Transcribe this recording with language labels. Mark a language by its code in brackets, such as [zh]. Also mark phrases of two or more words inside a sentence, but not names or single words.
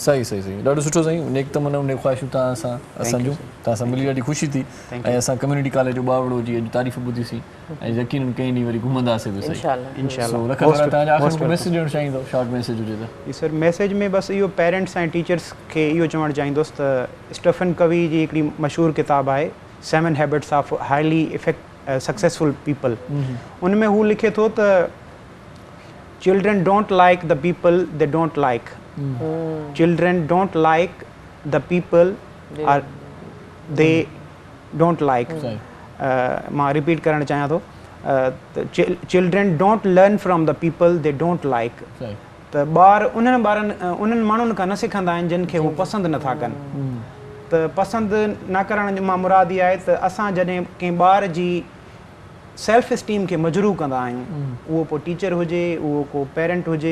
[sd] सही सही सही, ॾाढो सुठो साईं। नेक तमन्ना उन ख़्वाहिशूं तव्हां सां असांजूं, तव्हां सां मिली ॾाढी ख़ुशी थी ऐं असां [en] community college [sd] जो ॿावड़ो जी अॼु तारीफ़ ॿुधीसीं ऐं यकीनन कंहिं ॾींहुं वरी घुमंदासीं बि। इंशाल्लाह। तव्हांजा आख़िर को मैसेज ॾियणु चाहींदो, [en] short message [sd] हुजे त? सर मैसेज में बस इहो पेरेंट्स ऐं टीचर्स खे इहो चवणु चाहींदुसि त स्टीफन कवी जी हिकिड़ी मशहूरु किताबु आहे 7 हैबिट्स ऑफ हाईली सक्सेसफुल पीपल। उन में हू लिखे थो त [en] children don't like the people they don't like, children don't like the people are they don't like. [sd] मां रिपीट करणु चाहियां थो, [en] children don't learn from the people they don't like. [sd] त ॿार उन्हनि माण्हुनि खां न सिखंदा आहिनि जिन खे हू पसंदि नथा कनि। त पसंदि न करण जो मां मुराद इहा आहे त असां जॾहिं कंहिं ॿार जी [en] self esteem [sd] खे मजरू कंदा आहियूं, उहो पोइ टीचर हुजे, उहो को पेरेंट हुजे